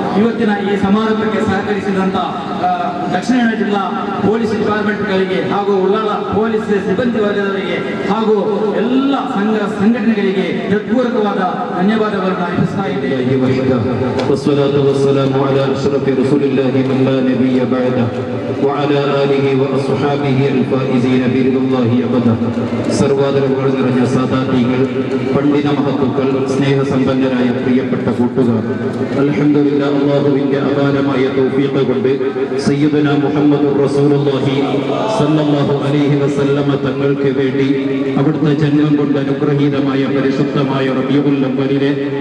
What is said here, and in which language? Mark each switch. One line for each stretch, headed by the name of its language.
Kannada: ಇವತ್ತಿನ ಈ ಸಮಾರಂಭಕ್ಕೆ ಸಹಕರಿಸಿದಂತ ದಕ್ಷಿಣ ಕನ್ನಡ ಜಿಲ್ಲಾ ಪೊಲೀಸ್ ಡಿಪಾರ್ಟ್ಮೆಂಟ್ಗಳಿಗೆ ಹಾಗೂ ಉಳ್ಳಾಲ ಪೊಲೀಸ್ ಸಿಬ್ಬಂದಿ ವರ್ಗದವರಿಗೆ ಹಾಗೂ ಎಲ್ಲ ಸಂಘಟನೆಗಳಿಗೆ ಹೃತ್ಪೂರ್ವಕವಾದ ಧನ್ಯವಾದಗಳನ್ನು ಅರ್ಪಿಸ್ತಾ ಇದ್ದೇನೆ.
Arabic: والصلاة والسلام على أشرف رسول الله من لا نبي بعده وعلى آله وأصحابه الفائزين برضا الله أبدا.
Malayalam: സർവാദരവുകൾ നിറഞ്ഞ സാദാതികൾ, പണ്ഡിത മഹത്തുക്കൾ, സ്നേഹസമ്പന്നരായ പ്രിയപ്പെട്ട കൂട്ടുകാർ, അൽഹംദുലില്ലാഹ് അല്ലാഹുവിന്റെ അപാരമായ തൗഫീഖ് കൊണ്ട് സയ്യിദുനാ മുഹമ്മദുർ റസൂലുള്ളാഹി സല്ലല്ലാഹു അലൈഹി വസല്ലമ തങ്ങൾക്ക് വേണ്ടി അവിടുത്തെ ജന്മം കൊണ്ട് അനുഗ്രഹീതമായ പരിശുദ്ധമായ റബീഉൽ അവ്വലിലെ